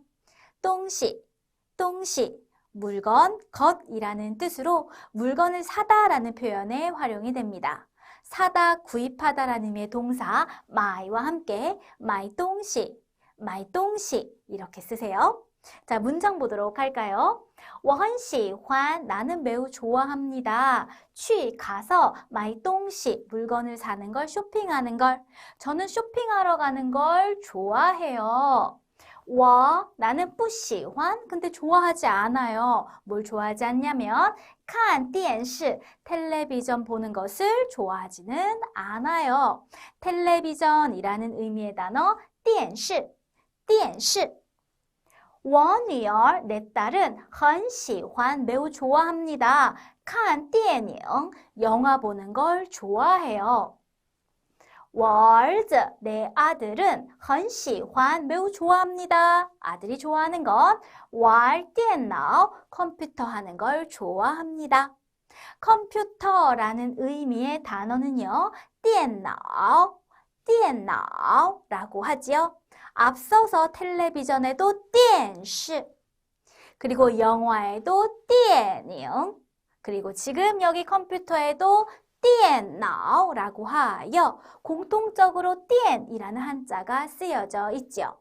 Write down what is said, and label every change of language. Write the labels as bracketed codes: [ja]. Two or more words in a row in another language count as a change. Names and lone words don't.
[ko] 똥시, 똥시, 물건, 것이라는 뜻으로 물건을 사다라는 표현에 활용이 됩니다. 사다, 구입하다라는 의미의 동사 마이와 함께 [zh] 买东西, 买东西 [ko] 이렇게 쓰세요. 자, 문장 보도록 할까요? [zh] 我很喜欢 [ko] 나는 매우 좋아합니다. 去 가서 [zh] 买东西 [ko] 물건을 사는 걸 쇼핑하는 걸. 저는 쇼핑하러 가는 걸 좋아해요. 我 나는 [zh] 不喜欢 [ko] 근데 좋아하지 않아요. 뭘 좋아하지 않냐면 [zh] 看电视 [ko] 텔레비전 보는 것을 좋아하지는 않아요. 텔레비전이라는 의미의 단어 [zh] 电视电视我女儿, [ko] 내 딸은 [zh] 很喜欢 [ko] 매우 좋아합니다. [zh] 看电影 [ko] 영화 보는 걸 좋아해요. [zh] 我儿子, [ko] 내 아들은 [zh] 很喜欢 [ko] 매우 좋아합니다. 아들이 좋아하는 건 [zh] 玩电脑 [ko] 컴퓨터 하는 걸 좋아합니다. 컴퓨터라는 의미의 단어는요. [zh] 电脑, 电脑 [ko] 라고 하지요. 앞서서 텔레비전에도 电视 그리고 영화에도 电影 그리고 지금 여기 컴퓨터에도 电脑 라고 하여 공통적으로 电이라는 한자가 쓰여져 있죠.